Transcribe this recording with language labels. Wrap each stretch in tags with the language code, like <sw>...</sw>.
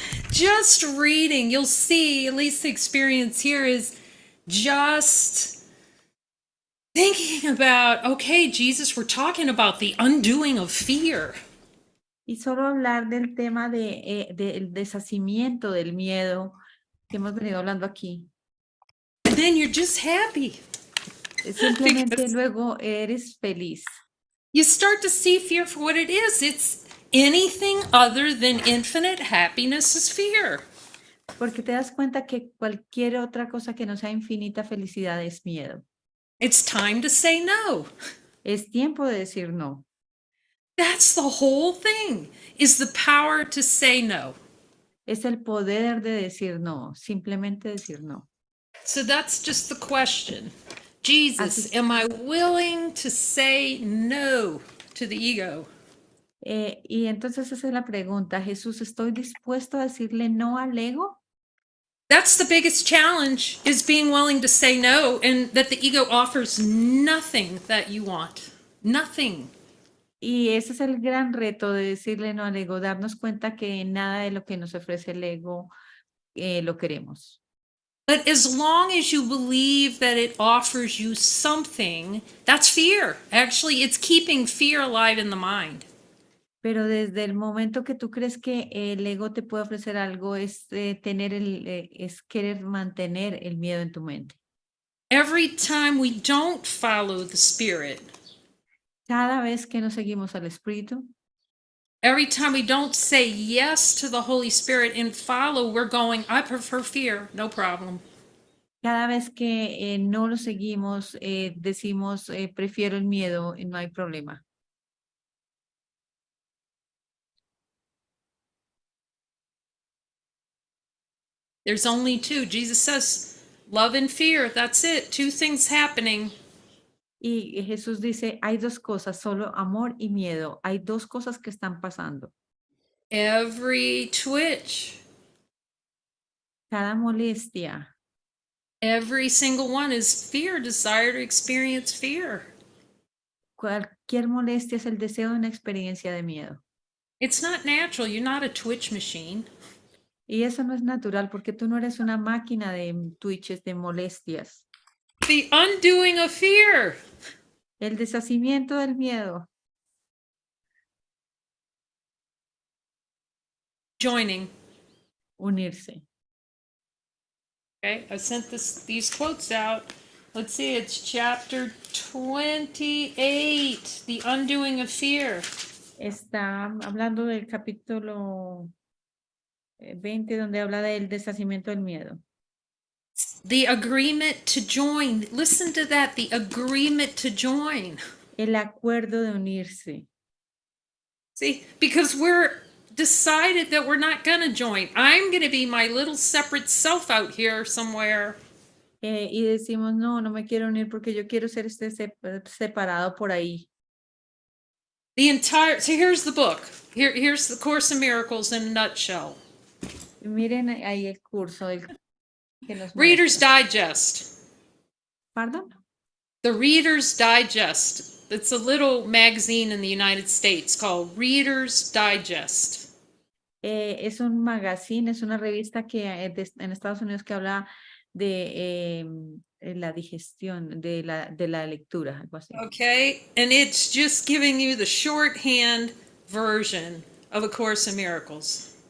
<en>Just reading, you'll see, at least the experience here is just thinking about, okay, Jesus, we're talking about the undoing of fear.</en> <es>Y solo hablar del tema del deshacimiento del miedo que hemos venido hablando aquí.</es> <en>And then you're just happy.</en> <es>Simplemente</es> <en>Because</en> <es>luego eres feliz.</es> <en>you start to see fear for what it is. It's anything other than infinite happiness is fear.</en> <es>Porque te das cuenta que cualquier otra cosa que no sea infinita felicidad es miedo.</es> <en>It's time to say no.</en> <es>Es tiempo de decir no.</es> <en>That's the whole thing, is the power to say no.</en> <es>Es el poder de decir no, simplemente decir no.</es> <en>So that's just the question. Jesus, am I willing to say no to the ego?</en> <es>Y entonces esa es la pregunta. Jesús, ¿estoy dispuesto a decirle no al ego?</es> <en>That's the biggest challenge, is being willing to say no, and that the ego offers nothing that you want. Nothing.</en> <es>Y ese es el gran reto de decirle no al ego, darnos cuenta que nada de lo que nos ofrece el ego lo queremos.</es> <en>But as long as you believe that it offers you something, that's fear. Actually, it's keeping fear alive in the mind.</en> <es>Pero desde el momento que tú crees que el ego te puede ofrecer algo, es es querer mantener el miedo en tu mente.</es> <en>Every time we don't follow the spirit,</en> <es>Cada vez que no seguimos al Espíritu,</es> <en>every time we don't say yes to the Holy Spirit and follow, we're going, I prefer fear, no problem.</en> <es>cada vez que no lo seguimos, decimos, prefiero el miedo y no hay problema.</es> <en>There's only two. Jesus says, love and fear, that's it. Two things happening.</en> <es>Y Jesús dice, hay dos cosas, solo amor y miedo. Hay dos cosas que están pasando.</es> <en>Every twitch,</en> <es>Cada molestia,</es> <en>every single one is fear, desire to experience fear.</en> <es>cualquier molestia es el deseo de una experiencia de miedo.</es> <en>It's not natural. You're not a twitch machine.</en> <es>Y eso no es natural porque tú no eres una máquina de twitches, de molestias.</es> <en>The undoing of fear.</en> <es>El deshacimiento del miedo.</es> <en>Joining.</en> <es>Unirse.</es> <en>Okay, I sent these quotes out. Let's see, it's chapter 28, The Undoing of Fear.</en> <es>Está hablando del capítulo 20, donde habla del deshacimiento del miedo.</es> <en>The agreement to join. Listen to that, the agreement to join.</en> <es>El acuerdo de unirse.</es> <en>See, because we're decided that we're not going to join. I'm going to be my little separate self out here somewhere.</en> <es>Y decimos, no, no me quiero unir porque yo quiero ser separado por ahí.</es> <en>So here's the book. Here's the Course in Miracles in a nutshell.</en> <es>Miren ahí el curso. Que nos</es> <en>Reader's</en> <es>muestra.</es> <en>Digest. ¿Pardon? The Reader's Digest. It's a little magazine in the United States called Reader's Digest.</en> <es>Es un magazine, es una revista que en Estados Unidos que habla de la digestión, de la lectura, algo así.</es> <en>Okay, and it's just giving you the shorthand version of A Course in Miracles.</en>